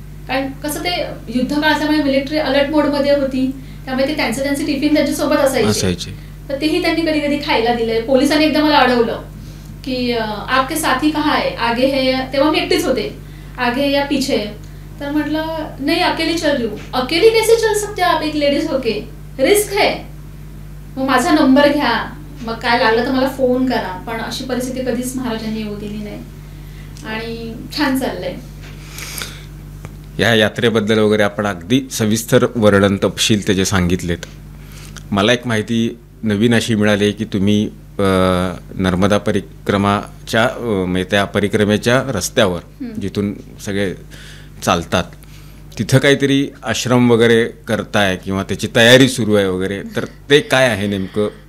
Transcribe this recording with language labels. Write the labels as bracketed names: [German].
[Marathi] कारण कसं ते युद्ध काळ असल्यामुळे मिलिटरी अलर्ट मोडमध्ये होती, त्यामुळे ते त्यांचे टिफिन त्यांच्यासोबत असायचे. तर तेही त्यांनी कधी कधी खायला दिलंय. पोलिसांनी एकदा मला अडवलं की [Hindi] आपके साथी कहाँ है, आगे है, [Marathi] तेव्हा मी एकटीच होते, [Hindi] आगे या पीछे. [Marathi] तर म्हटलं नाही [Hindi] अकेली चल रही हूँ. अकेली कैसे चल सकते आप एक लेडीज होके, रिस्क है. [Marathi] मग माझा नंबर घ्या, मग काय लागलं तर मला फोन करा. पण अशी परिस्थिती कधीच महाराजांनी येऊ दिली नाही आणि छान चाललंय. या यात्रेबद्दल वगैरे आपण अगदी सविस्तर वर्णन तपशील त्याचे सांगितलेत. मला एक माहिती नवीन अशी मिळाली की तुम्ही नर्मदा परिक्रमाच्या म्हणजे त्या परिक्रमेच्या रस्त्यावर जिथून सगळे चालतात तिथं काहीतरी आश्रम वगैरे करताय किंवा त्याची तयारी सुरू आहे वगैरे, तर ते काय आहे नेमकं?